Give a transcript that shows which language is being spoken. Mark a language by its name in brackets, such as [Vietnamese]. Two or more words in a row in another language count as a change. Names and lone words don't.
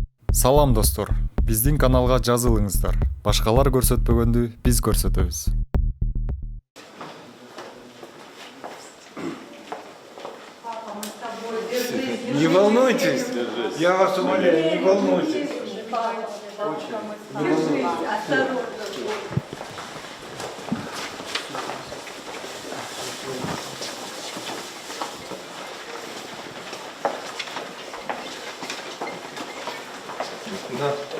[Kyrgyz] Салам достор, биздин каналга жазылыңыздар. Башкалар көрсөтпөгөндү биз көрсөтөбүз. [Russian] Не волнуйтесь, я вас умоляю, не волнуйтесь. Да.